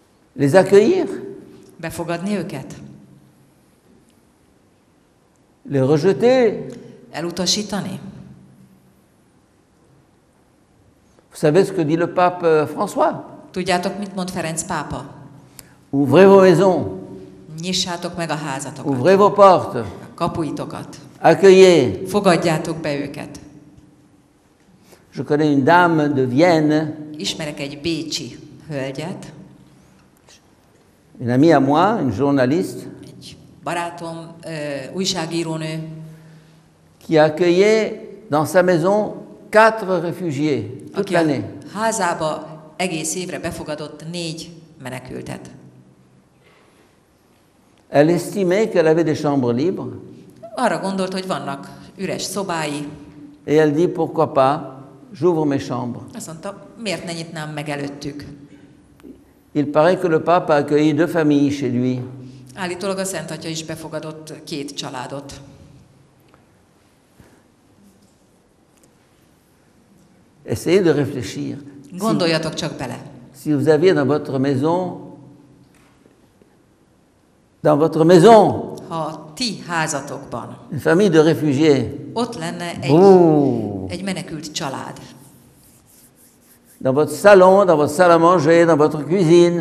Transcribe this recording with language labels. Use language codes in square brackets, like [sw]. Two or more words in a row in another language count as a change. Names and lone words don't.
[fr] Les accueillir? [hu] Befogadni őket? [fr] Les rejeter? [hu] Elutasítani? [fr] Vous savez ce que dit le pape François? [hu] Tudjátok, mit mond Ferenc pápa? [fr] Ouvrez vos maisons, [hu] Nyissátok meg a házatokat, [fr] ouvrez vos portes, [hu] a kapuitokat. [fr] accueillez. [hu] Fogadjátok be őket. [fr] Je connais une dame de Vienne, [hu] Ismerek egy bécsi hölgyet, [fr] une amie à moi, une journaliste, [hu] egy barátom, újságírónő, [fr] qui accueillait dans sa maison 4 réfugiés toute [hu] aki a [fr] l'année. [hu] házába egész évre befogadott 4 menekültet. [fr] Elle estimait qu'elle avait des chambres libres [hu] Arra gondolt, hogy vannak üres szobái, [fr] et elle dit pourquoi pas, j'ouvre mes chambres. [hu] azt mondta, miért ne nyitnám meg előttük. [fr] Il paraît que le pape a accueilli 2 familles chez lui. [hu] Állítólag a Szent Atya is befogadott 2 családot. [fr] Essayez de réfléchir. [hu] Gondoljatok csak bele. [fr] Si vous aviez dans votre maison, [hu] Ha a ti házatokban [fr] une famille de réfugiés, [hu] ott lenne egy menekült család, [fr] dans votre salon, dans votre salle à manger, dans votre cuisine,